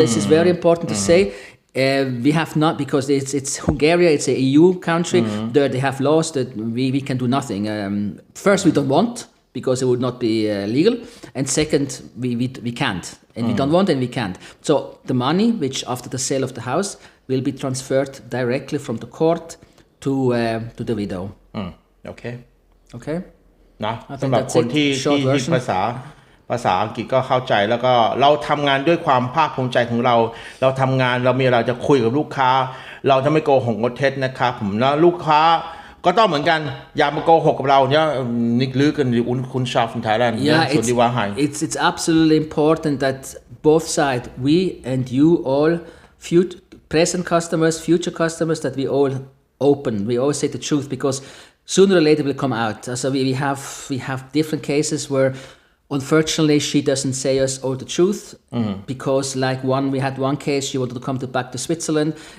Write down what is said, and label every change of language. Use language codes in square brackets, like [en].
[en] This is very important to say. We have not, because it's Hungary, it's a EU country, there they have laws that we can do nothing. First, we don't want, because it would not be legal, and second, we can't, and we don't want and we can't. So the money, which after the sale of the house, will be transferred directly from the court to the widow. Okay? [th] นะสำหรับคนที่ภาษาอังกฤษก็เข้าใจแล้วก็เราทำงานด้วยความภาคภูมิใจของเราทำงานเรามีอะไรจะคุยกับลูกค้าเราจะไม่โกหกงดเท็จนะครับผมแล้วลูกค้าก็ต้องเหมือนกันอย่ามาโกหกกับเราเนี่ยนิกลือกันคุณชาวคนไทยแล้วส่วนที่ว่าให้ [en] it's absolutely important that both sides, we and you all, present customers, future customers, that we all always say the truth, because sooner or later it will come out. So we have different cases where unfortunately, she doesn't say us all the truth, because we had one case, she wanted to come back to Switzerland.